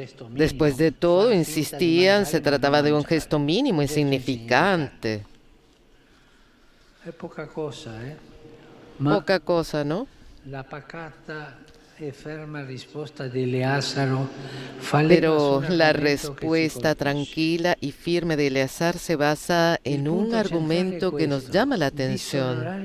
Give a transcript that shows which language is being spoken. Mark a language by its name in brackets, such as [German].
[Spanish] Después de todo, insistían, se trataba de un gesto mínimo, insignificante. Poca cosa, Poca cosa, ¿no? [Italian] La pacata e ferma risposta di Eleazaro [Spanish] Pero la respuesta tranquila y firme de Eleazar se basa en un argumento que nos llama la atención.